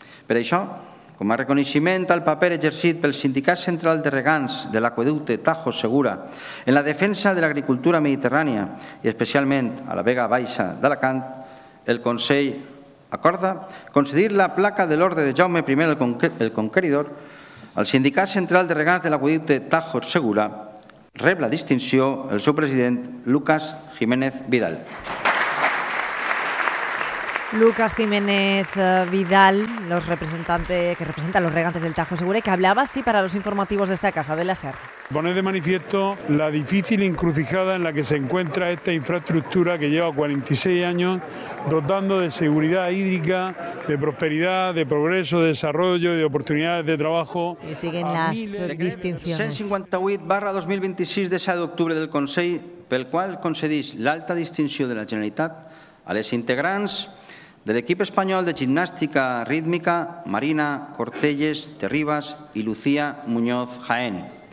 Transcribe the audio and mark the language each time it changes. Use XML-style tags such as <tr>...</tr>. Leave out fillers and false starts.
<ca>Per això, com a reconeixement al paper exercit pel Sindicat Central de Regants de l'Aqüeducte Tajo Segura en la defensa de l'agricultura mediterrània i especialment a la Vega Baixa d'Alacant, el Consell acorda concedir la placa de l'Ordre de Jaume I el Conqueridor al Sindicat Central de Regants de l'Aqüeducte Tajo Segura. Rep la distinció el seu president, Lucas Jiménez Vidal.</ca> <es>Lucas Jiménez Vidal, los representantes que representan los regantes del Tajo Segura, que hablaba así para los informativos de esta casa de la SER. Poner de manifiesto la difícil encrucijada en la que se encuentra esta infraestructura que lleva 46 años dotando de seguridad hídrica, de prosperidad, de progreso, de desarrollo y de oportunidades de trabajo. Y siguen las distinciones.</es> <ca>158/2026 de 7 de octubre del Consell, pel cual concedís l'alta distinció de la Generalitat a les integrants de l'equip espanyol de gimnàstica rítmica Marina Cortelles Terribas i Lucía Muñoz Jaén.</ca>